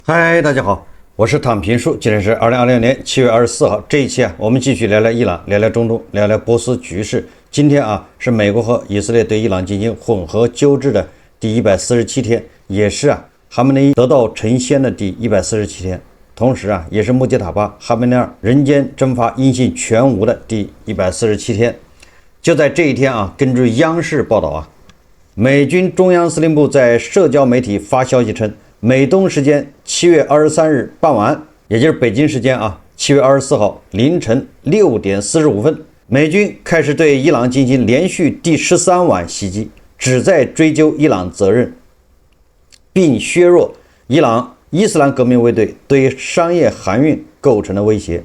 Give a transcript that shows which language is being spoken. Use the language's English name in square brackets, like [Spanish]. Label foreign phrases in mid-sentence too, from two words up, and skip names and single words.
[Chinese] 嗨，大家好，我是躺平叔，今天是2026年7月24号。这一期我们继續聊聊伊朗，聊聊中東，聊聊波斯局勢。今天是美國和以色列對伊朗進行混合糾治的第147天，也是哈梅內伊得道成仙的第147天，同時也是穆杰塔巴哈梅内爾人間蒸發音信全無的第147天。就在這一天根據央視報道美軍中央司令部在社交媒體發消息稱，美東時間7月23日傍晚，也就是北京時間7月24號凌晨6點45分，美軍開始對伊朗進行連續第13晚襲擊，旨在追究伊朗責任，並削弱伊朗伊斯蘭革命衛隊對商業航運構成的威脅。